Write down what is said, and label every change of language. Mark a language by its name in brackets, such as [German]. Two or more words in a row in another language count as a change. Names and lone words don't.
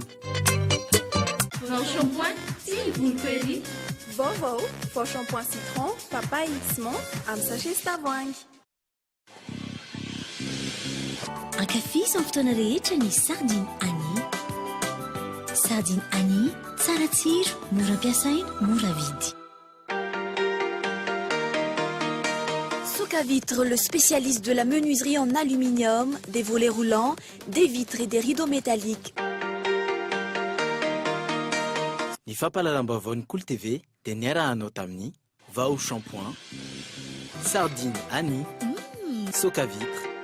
[French] Vao shampoing si vous le payez. [Malagasy] Vaovao, vao shampoing citron, papaye X-Mont amin'ny sachet tavoahangy. Ankafy amin'ny fotoana rehetra ny sardine Annie. Sardine Annie, tsara tsiro, mora ampiasaina, mora vidy. [French] Souka Vitre, le spécialiste de la menuiserie en aluminium, des volets roulants, des vitres et des rideaux métalliques. [Malagasy] Ny fampahalalam-baovao ny Cool TV dia niarahanao tamin'ny Vao Shampoing, sardine Annie, soca vitre.